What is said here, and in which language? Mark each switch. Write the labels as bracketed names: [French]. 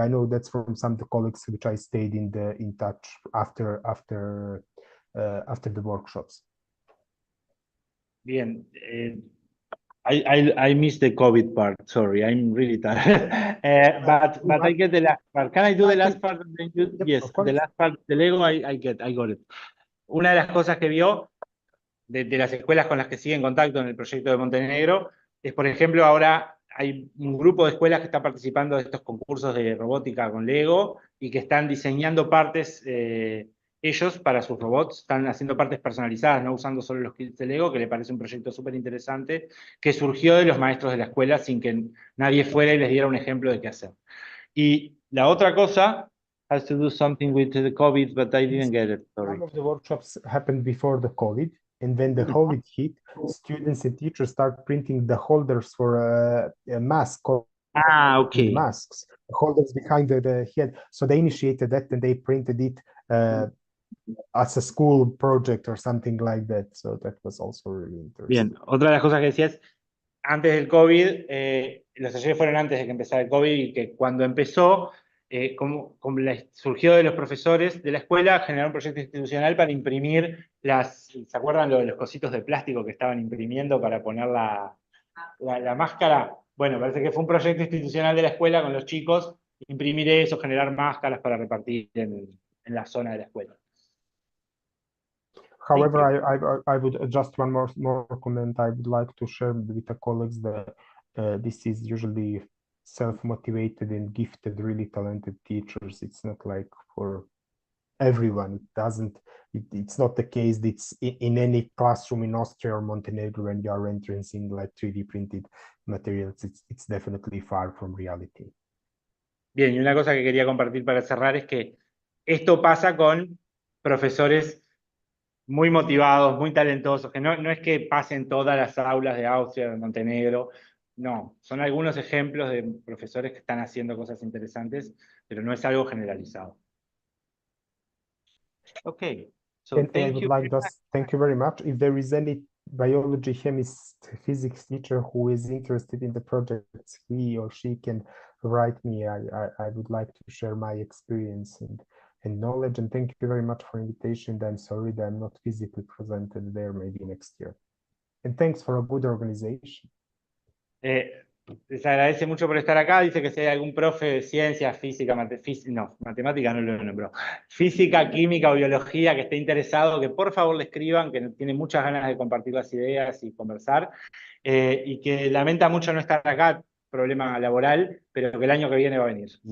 [English] I know that's from some of the colleagues which I stayed in touch after the workshops. [Spanish] Bien. [English] I missed the COVID part. Sorry, I'm really tired. But I get the last part. Can I do the last part? Yes, the last part, the Lego, I got it. [Spanish] Una de las cosas que vio de las escuelas con las que sigue en contacto en el proyecto de Montenegro es, por ejemplo, ahora hay un grupo de escuelas que está participando de estos concursos de robótica con Lego y que están diseñando partes ellos para sus robots, están haciendo partes personalizadas, no usando solo los kits de Lego, que le parece un proyecto súper interesante, que surgió de los maestros de la escuela sin que nadie fuera y les diera un ejemplo de qué hacer. Y la otra cosa [English] has to do something with the COVID, but I didn't get it, sorry. Some of the workshops happened before the COVID, and when the COVID hit, students and teachers start printing the holders for a mask. Okay. Masks, the holders behind the head. So they initiated that, and they printed it as a school project or something like that. So that was also really interesting. [Spanish] Bien, otra de las cosas que decía es, antes del COVID, los talleres fueron antes de que empezara el COVID, y que cuando empezó, como surgió de los profesores de la escuela, generar un proyecto institucional para imprimir ¿se acuerdan los cositos de plástico que estaban imprimiendo para poner la máscara? Bueno, parece que fue un proyecto institucional de la escuela con los chicos, imprimir eso, generar máscaras para repartir en la zona de la escuela. [English] However, I would just one more comment I would like to share with the colleagues that this is usually self-motivated and gifted, really talented teachers. It's not like for everyone. It's not the case that it's in any classroom in Austria or Montenegro when you are entering like 3D printed materials. It's definitely far from reality. [Spanish] Bien, y una cosa que quería compartir para cerrar es que esto pasa con profesores muy motivados, muy talentosos, que no es que pasen todas las aulas de Austria, de Montenegro, no, son algunos ejemplos de profesores que están haciendo cosas interesantes, pero no es algo generalizado. [English] Okay, so thank you very much. If there is any biology, chemist, physics teacher who is interested in the project, he or she can write me. I would like to share my experience and knowledge, and thank you very much for invitation. I'm sorry that I'm not physically presented there, maybe next year. And thanks for a good organization. [Spanish] Les agradece mucho por estar acá. Dice que si hay algún profe de ciencias, física, matemática no lo nombró, física, química o biología que esté interesado, que por favor le escriban, que tiene muchas ganas de compartir las ideas y conversar, y que lamenta mucho no estar acá, problema laboral, pero que el año que viene va a venir.